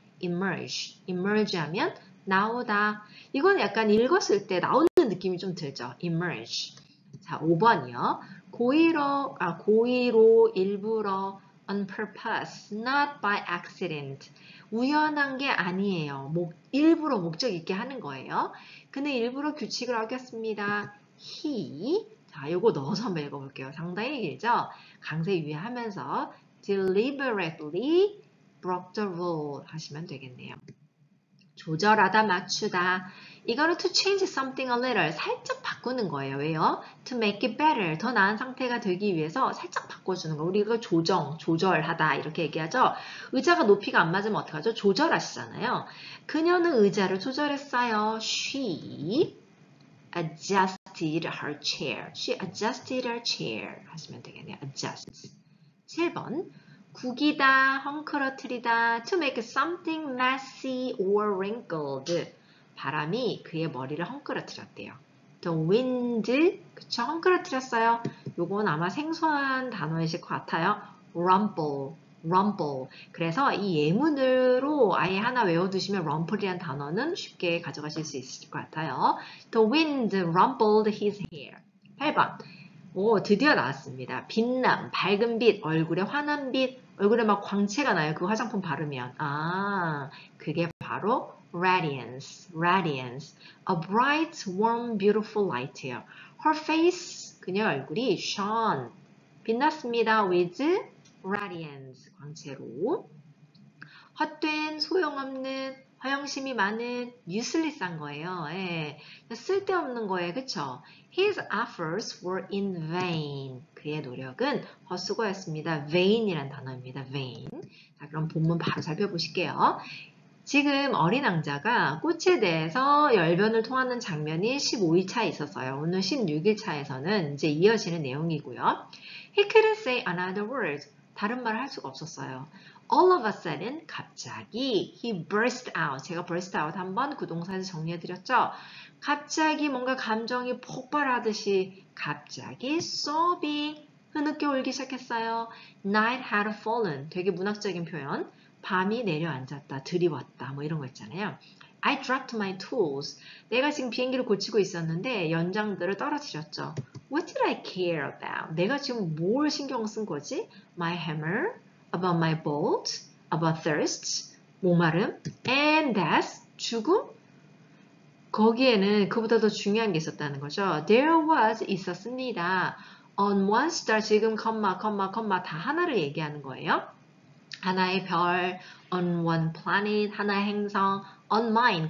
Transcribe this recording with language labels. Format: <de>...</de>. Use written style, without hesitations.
<ko>emerge 하면 나오다. 이건 약간 읽었을 때 나오는 느낌이 좀 들죠. emerge. 자, 5번이요. 고의로 일부러</ko> <en>on purpose, not by accident.</en> <ko>우연한 게 아니에요. 일부러 목적 있게 하는 거예요. 그는 일부러 규칙을 어겼습니다. He, 자, 요거 넣어서 한번 읽어볼게요. 상당히 길죠? 강세 유의하면서</ko> <en>deliberately broke the rule</en> <ko>하시면 되겠네요. 조절하다, 맞추다. 이거는</ko> <en>to change something a little,</en> <ko>살짝 바꾸는 거예요. 왜요?</ko> <en>To make it better,</en> <ko>더 나은 상태가 되기 위해서 살짝 바꿔주는 거. 우리가 조절하다 이렇게 얘기하죠. 의자가 높이가 안 맞으면 어떡하죠? 조절하시잖아요. 그녀는 의자를 조절했어요.</ko> <en>She adjusted her chair. She adjusted her chair</en> <ko>하시면 되겠네요. adjust. 7번. 구기다, 헝클어트리다,</ko> <en>to make something messy or wrinkled.</en> <ko>바람이 그의 머리를 헝클어트렸대요. The wind, 그쵸? 헝클어트렸어요. 요건 아마 생소한 단어이실 것 같아요.</ko> <en>rumple.</en> <ko>그래서 이 예문으로 아예 하나 외워두시면 rumple이라는 단어는 쉽게 가져가실 수 있을 것 같아요.</ko> <en>The wind rumpled his hair.</en> <ko>8번. 오, 드디어 나왔습니다. 빛남, 밝은 빛, 얼굴에 환한 빛, 얼굴에 막 광채가 나요. 그 화장품 바르면. 그게 바로</ko> <en>radiance. A bright, warm, beautiful light예요. Her face,</en> <ko>그녀 얼굴이 shone, 빛났습니다.</ko> <en>with radiance,</en> <ko>광채로. 헛된, 소용없는, 허영심이 많은,</ko> <en>useless</en> <ko>한 거예요. 예. 쓸데없는 거예요. 그쵸?</ko> <en>His efforts were in vain.</en> <ko>그의 노력은 헛수고였습니다. vain이란 단어입니다.</ko> <en>vain.</en> <ko>자, 그럼 본문 바로 살펴보실게요. 지금 어린 왕자가 꽃에 대해서 열변을 토하는 장면이 15일차에 있었어요. 오늘 16일차에서는 이제 이어지는 내용이고요.</ko> <en>He couldn't say another word.</en> <ko>다른 말을 할 수가 없었어요.</ko> <en>All of a sudden,</en> <ko>갑자기</ko> <en>he burst out.</en> <ko>제가 burst out 한번 그 동사에서 정리해드렸죠. 갑자기 뭔가 감정이 폭발하듯이 갑자기</ko> <en>sobbing,</en> <ko>흐느껴 울기 시작했어요.</ko> <en>Night had fallen.</en> <ko>되게 문학적인 표현. 밤이 내려앉았다, 드리웠다, 뭐 이런 거 있잖아요.</ko> <en>I dropped my tools.</en> <ko>내가 지금 비행기를 고치고 있었는데 연장들을 떨어뜨렸죠.</ko> <en>What did I care about?</en> <ko>내가 지금 뭘 신경 쓴 거지?</ko> <en>My hammer, about my bolt, about thirst,</en> <ko>목마름,</ko> <en>and death,</en> <ko>죽음? 거기에는 그보다 더 중요한 게 있었다는 거죠.</ko> <en>There was</en> <ko>있었습니다.</ko> <en>On one star</en> <ko>지금 컴마 다 하나를 얘기하는 거예요. 하나의 별,</ko> <en>on one planet,</en> <ko>하나의 행성,</ko> <en>on mine.</en>